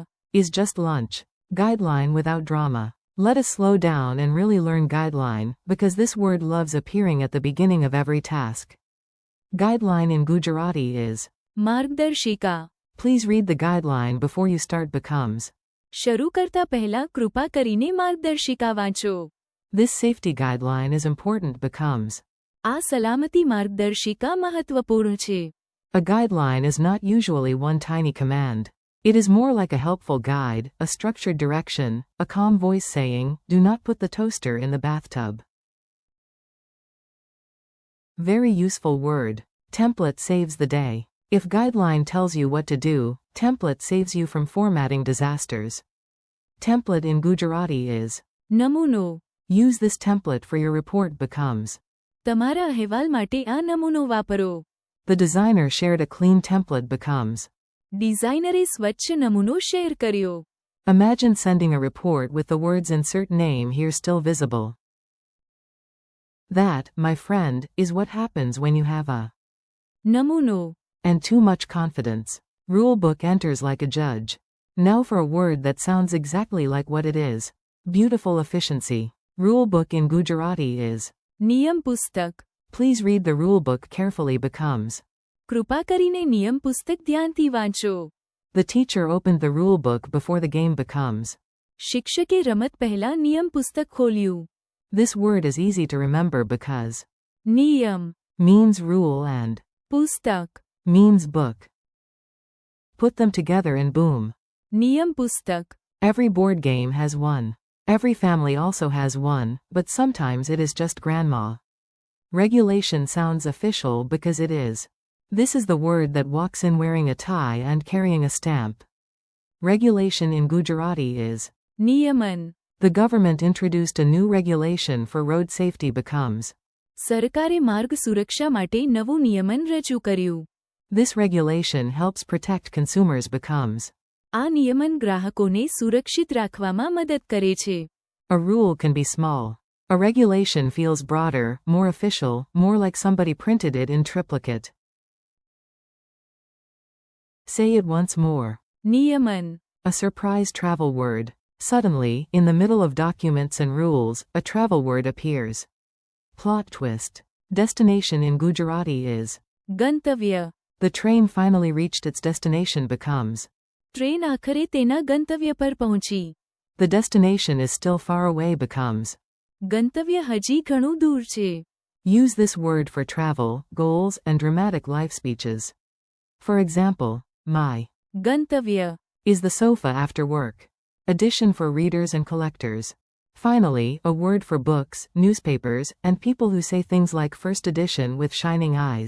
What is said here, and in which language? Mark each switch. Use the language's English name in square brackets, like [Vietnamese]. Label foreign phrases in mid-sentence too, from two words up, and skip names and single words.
[English] Is just lunch. Guideline without drama. Let us slow down and really learn guideline, because this word loves appearing at the beginning of every task. Guideline in Gujarati is [Gujarati] Margdarshika. [English] Please read the guideline before you start becomes. [Gujarati] શરૂ કરતા પહેલા કૃપા કરીને માર્ગદર્શિકા વાંચો. [English] This safety guideline is important becomes. [Gujarati] આ સલામતી માર્ગદર્શિકા મહત્વપૂર્ણ છે. [English] A guideline is not usually one tiny command. It is more like a helpful guide, a structured direction, a calm voice saying, do not put the toaster in the bathtub. Very useful word. Template saves the day. If guideline tells you what to do, template saves you from formatting disasters. Template in Gujarati is [Gujarati] નમૂનો. [English] Use this template for your report becomes. [Gujarati] તમારા અહેવાલ માટે આ નમૂનો વાપરો. [English] The designer shared a clean template becomes. [Gujarati] ડિઝાઇનરે સ્વચ્છ નમૂનો શેર કર્યો. [English] Imagine sending a report with the words insert name here still visible. That, my friend, is what happens when you have a [Gujarati] નમૂનો. [English] and too much confidence. Rulebook enters like a judge. Now for a word that sounds exactly like what it is. Beautiful efficiency. Rulebook in Gujarati is [Gujarati] નિયમ પુસ્તક. [English] Please read the rulebook carefully becomes. [Gujarati] કૃપા કરીને નિયમ પુસ્તક ધ્યાનથી વાંચો. [English] The teacher opened the rulebook before the game becomes. [Gujarati] શિક્ષકે રમત પહેલા નિયમ પુસ્તક ખોલ્યું. [English] This word is easy to remember because [Gujarati] નિયમ. [English] means rule and [Gujarati] પુસ્તક. [English] means book. Put them together and boom. [Gujarati] નિયમ પુસ્તક. [English] Every board game has one. Every family also has one, but sometimes it is just grandma. Regulation sounds official because it is. This is the word that walks in wearing a tie and carrying a stamp. Regulation in Gujarati is [Gujarati] નિયમન. [English] the government introduced a new regulation for road safety becomes. [Gujarati] સરકારે માર્ગ સુરક્ષા માટે નવું નિયમન રજૂ કર્યું. [English] This regulation helps protect consumers becomes. [Gujarati] આ નિયમન ગ્રાહકોને સુરક્ષિત રાખવામાં મદદ કરે છે. [English] A rule can be small. A regulation feels broader, more official, more like somebody printed it in triplicate. Say it once more. [Gujarati] નિયમન. [English] A surprise travel word. Suddenly, in the middle of documents and rules, a travel word appears. Plot twist. Destination in Gujarati is [Gujarati] ગંતવ્ય. [English] the train finally reached its destination becomes. [Gujarati] ટ્રેન આખરે તેના ગંતવ્ય પર પહોંચી. [English] The destination is still far away becomes. [Gujarati] ગંતવ્ય હજી ઘણું દૂર છે. [English] Use this word for travel, goals, and dramatic life speeches. For example, my [Gujarati] ગંતવ્ય. [English] is the sofa after work. Addition for readers and collectors. Finally, a word for books, newspapers, and people who say things like first edition with shining eyes.